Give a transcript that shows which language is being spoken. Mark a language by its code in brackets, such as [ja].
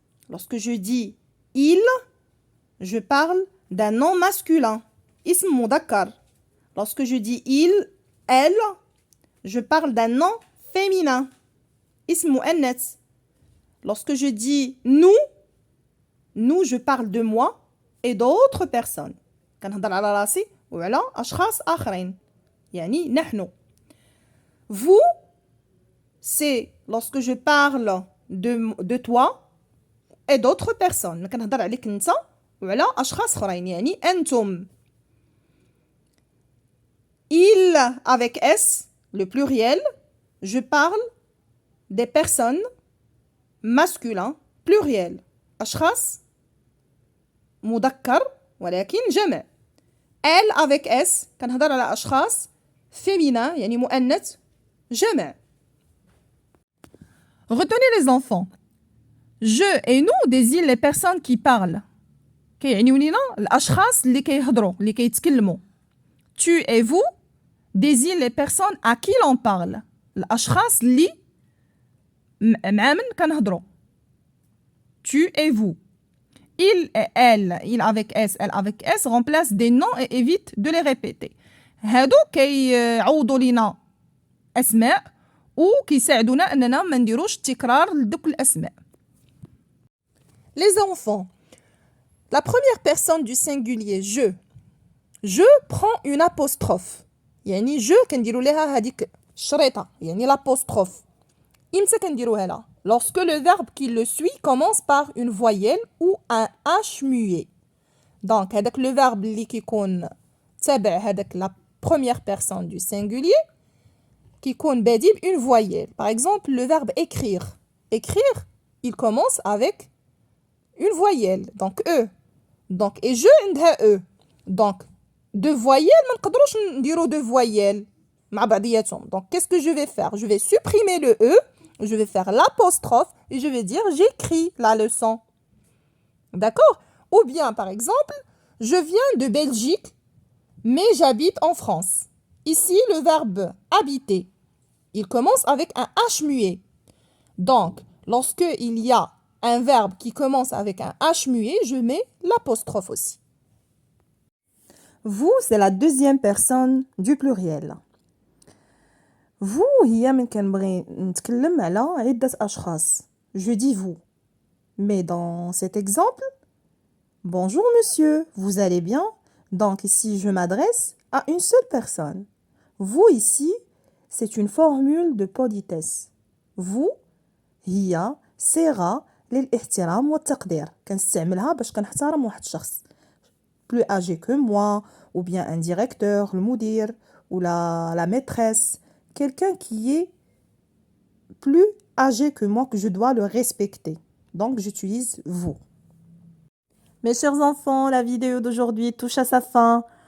[fr] Lorsque je dis il, je parle d'un nom masculin. [ar] اسم مذكر. [fr] Lorsque je dis il, elle, je parle d'un nom féminin. [ar] اسم مؤنث. [fr] Lorsque je dis nous, je parle de moi et d'autres personnes. [ar] كنهضر على راسي وعلى أشخاص آخرين. يعني نحن. [fr] Vous, c'est lorsque je parle de toi et d'autres personnes. [ar] كنهضر عليك انت وعلى أشخاص آخرين. يعني أنتم. [fr] Il avec S, le pluriel, je parle des personnes masculins pluriel. [ar] أشخاص مذكر ولكن جمع. [fr] Elle avec S [ar] كنهضر على أشخاص féminin يعني مؤنث جمع. [fr] Retenez les enfants. Je et nous désignent les personnes qui parlent. [ar] كيعنيو لينا الأشخاص اللي كيهضروا اللي كيتكلموا. [fr] Tu et vous désignent les personnes à qui l'on parle. [ar] الأشخاص اللي مع من كنهضروا. [fr] Tu et vous. Il et elle, il avec S, elle avec S, remplacent des noms et évite de les répéter. [ar] هادو كيعوضوا لينا أسماء وكيساعدونا أننا ما نديروش تكرار لدوك الأسماء. [fr] Les enfants. La première personne du singulier je. Je prend une apostrophe. [ar] يعني je كنديروا لها هذيك الشريطة يعني l'apostrophe. إمتى كنديروها لها؟ [fr] Lorsque le verbe qui le suit commence par une voyelle ou un H muet. Donc, هذاك le verbe [ar] اللي كيكون تابع هذاك [fr] la première personne du singulier [ar] كيكون بادي [fr] une voyelle. Par exemple, le verbe écrire. Écrire, il commence avec une voyelle. Donc, E. Donc, et je عندها E. Donc, deux voyelles, [ar] ما نقدروش نديرو [fr] deux voyelles [ar] مع بعضياتهم. [fr] Donc, qu'est-ce que je vais faire? Je vais supprimer le E. Je vais faire l'apostrophe et je vais dire j'écris la leçon. D'accord? Ou bien, par exemple, je viens de Belgique, mais j'habite en France. Ici, le verbe habiter, il commence avec un H muet. Donc, lorsque il y a un verbe qui commence avec un H muet, je mets l'apostrophe aussi. Vous, c'est la deuxième personne du pluriel. [ar] Vous, هي من كنبغي نتكلم على عدة أشخاص. [fr] Je dis vous. Mais dans cet exemple, bonjour monsieur, vous allez bien? Donc ici, je m'adresse à une seule personne. Vous ici, c'est une formule de politesse. [ar] Vous, هي صيغة للاحترام والتقدير. كنستعملها باش كنحترم واحد الشخص. [fr] Plus âgé que moi, ou bien un directeur, le mudir, ou la maîtresse. Quelqu'un qui est plus âgé que moi, que je dois le respecter. Donc, j'utilise vous. Mes chers enfants, la vidéo d'aujourd'hui touche à sa fin.